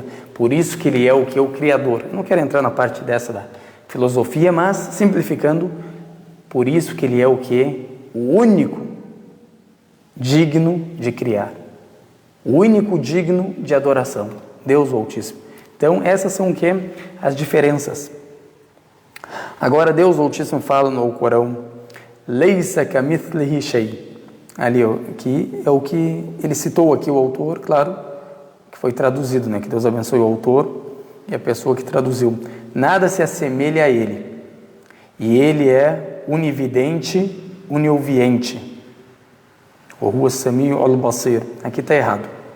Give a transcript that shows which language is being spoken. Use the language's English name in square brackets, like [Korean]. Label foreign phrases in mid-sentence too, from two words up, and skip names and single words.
[Portuguese] Por isso que Ele é o Criador. Eu não quero entrar na parte dessa da filosofia, mas simplificando, por isso que Ele é o único digno de criar. O único digno de adoração. Deus Altíssimo. Então, essas são as diferenças. Agora, Deus Altíssimo fala no Corão, [Arabic] ليس كمثله شيء. [Portuguese] Ali, que é o que ele citou aqui, o autor, claro, que foi traduzido, que Deus abençoe o autor e a pessoa que traduziu. Nada se assemelha a ele. E ele é unividente, uniouviente. [Arabic] O هو السميع البصير. [Portuguese] Aqui está errado.